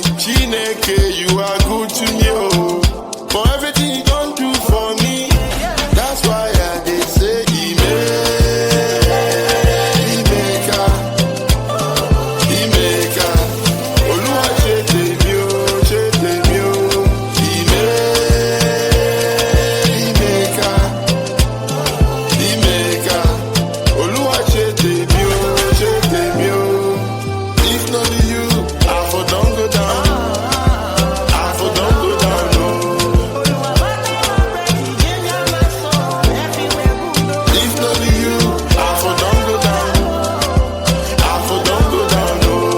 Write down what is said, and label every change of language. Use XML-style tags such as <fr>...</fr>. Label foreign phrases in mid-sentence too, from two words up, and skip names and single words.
<pcm>Chineke, you are good to me. Oh, for everything you don't do for me. That's why I did say Emeka.</pcm> <yo>Oluwa shete mi o, shete mi o. Emeka. Oluwa shete mi o, shete mi o.</yo> <pcm>If not you, I for don't go down. I for don't go down, no. If not you, I for don't go down. I for don't go down, no.</pcm>